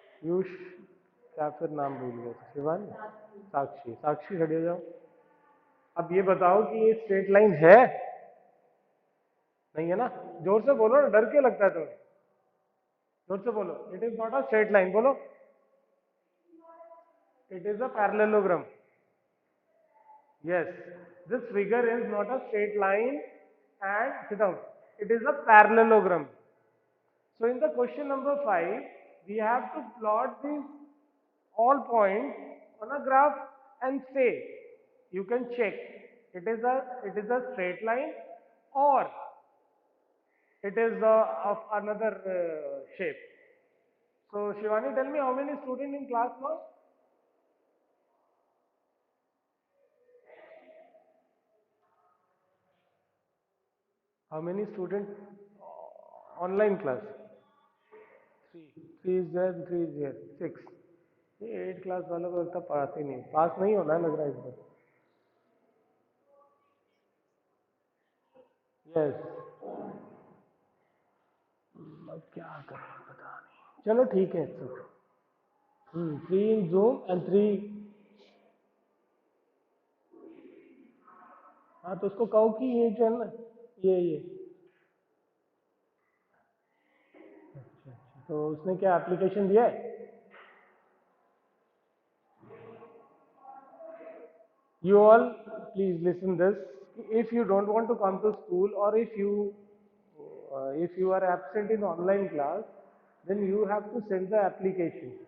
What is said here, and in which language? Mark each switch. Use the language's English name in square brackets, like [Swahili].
[Hindi] You क्या फिर नाम भूल गए? शिवानी, साक्षी, साक्षी खड़ी हो जाओ. अब ये बताओ कि ये स्ट्रेट लाइन है? नहीं है ना? जोर से बोलो ना, डर क्यों लगता है तुम्हें? जोर से बोलो, [English] it is not a straight line, [Hindi] बोलो। [English] It is a parallelogram. Yes, this figure is not a straight line and sit down. It is a parallelogram. So in the question number 5, we have to plot these all points on a graph and say, you can check it is a straight line or it is of another shape. So Shivani, tell me how many students in class now? How many students online class? Three is there, three is here, six. [Hindi] ये 8 class वालों को लगता पास ही नहीं, पास नहीं होना है लग रहा है इस बार। [English] Yes. [Hindi] अब क्या करें पता नहीं, चलो ठीक है सब। [English] 3 in Zoom and 3। [Hindi] हाँ तो उसको कहो कि ये जो है ना, ये अच्छा अच्छा, तो उसने क्या एप्लीकेशन दिया है? [English] You all, please listen this. If you don't want to come to school or if you are absent in online class, then you have to send the application.